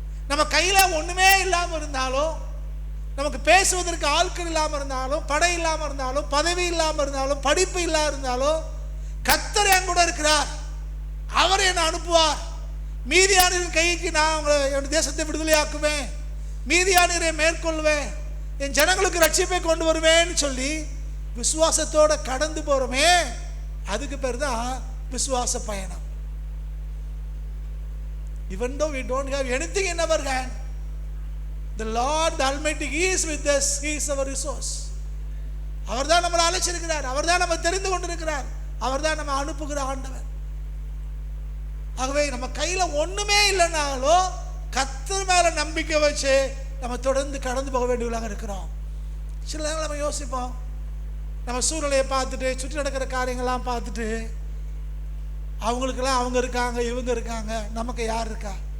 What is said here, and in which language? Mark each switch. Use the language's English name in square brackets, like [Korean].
[Tamil] நம்ம கையில் ஒன்றுமே இல்லாமல் இருந்தாலும், நமக்கு பேசுவதற்கு ஆட்கள் இல்லாமல் இருந்தாலும், படை இல்லாமல் இருந்தாலும், பதவி இல்லாமல் இருந்தாலும், படிப்பு இல்லாமல் இருந்தாலும், கர்த்தர் என் கூட இருக்கிறார், அவர் என்னை அனுப்புவார். மீதியானவரின் கைக்கு நான் உங்களை என் தேசத்தை விடுதலையாக்குவேன், மீதியானவரை மேற்கொள்வேன், என் ஜனங்களுக்கு ரட்சிப்பை கொண்டு வருவேன்னு சொல்லி விசுவாசத்தோட கடந்து போகிறோமே, அதுக்கு பேர் தான் விசுவாச பயணம். [English] Even though we don't have anything in our hand, the Lord the Almighty He is with us. He is our resource. [Tamil] அவர் தான் நம்மளை அழைச்சிருக்கிறார், அவர் தான் நம்ம தெரிந்து கொண்டிருக்கிறார், அவர் தான் நம்ம அனுப்புகிற ஆண்டவர். ஆகவே நம்ம கையில் ஒன்றுமே இல்லைனாலும் கர்த்தர் மேலே நம்பிக்கை வச்சு நம்ம தொடர்ந்து கடந்து போக வேண்டியவர்களாக இருக்கிறோம். சில நேரங்கள் நம்ம யோசிப்போம், நம்ம சூழ்நிலையை பார்த்துட்டு, சுற்றி நடக்கிற காரியங்கள்லாம் பார்த்துட்டு, அவங்களுக்கெல்லாம் அவங்க இருக்காங்க, இவங்க இருக்காங்க, நமக்கு யார் இருக்கா?